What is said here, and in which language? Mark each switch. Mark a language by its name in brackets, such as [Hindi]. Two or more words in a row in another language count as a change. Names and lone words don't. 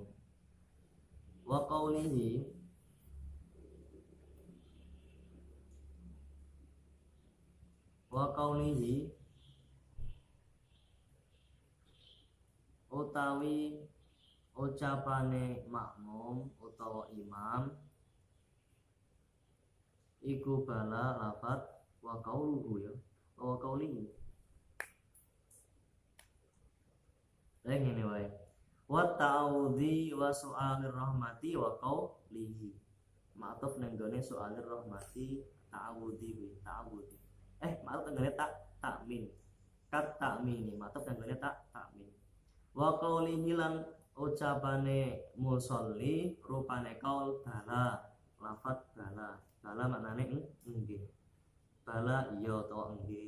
[Arabic] Wa qaulihi [Javanese] utawi ucapane makmum utawa imam iku bala lafat [Arabic] wa qauluhu ya wa qaulihi [Javanese] ngene wae [Arabic] wa ta'awudhi wa su'alir rahmati wa qaulihi, [Javanese] ma'tuf nang gone [Arabic] su'alir rahmati ta'awudhi [Javanese] ma'tuf nang gone takmin kat takmini, ma'tuf nang gone takmin [Arabic] wa qaulihi [Javanese] lan ucapane musolli rupane kaul bala lafat bala maknane nggih, bala iya utawa nggih.